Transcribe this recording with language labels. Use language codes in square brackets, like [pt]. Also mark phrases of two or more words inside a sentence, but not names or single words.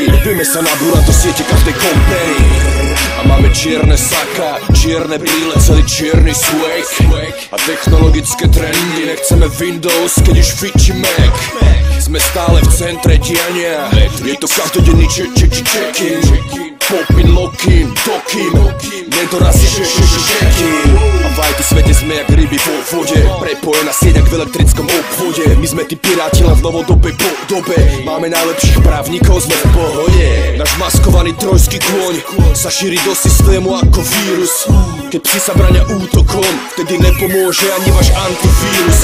[sk] Vieme sa nabúrať do siete každej kompery. A máme čierne saka, čierne brýle, celý čierny swag a technologické trendy. Nechceme Windows, keď už fičí Mac. Sme stále v centre diania. Je to každodenný check-in. [en] Popin, lock-in, dokin. [sk] Nedorazí check-in. A v IT svete sme jak ryby vo vode. Prepojená sieť jak v elektrickom obvode. My sme tí piráti len v novodobej podobe. Máme najlepších právnikov, sme v pohode. Náš maskovaný trojský kôň sa šíri do systému ako vírus. Keď psi sa brania útokom, vtedy nepomôže ani váš antivírus.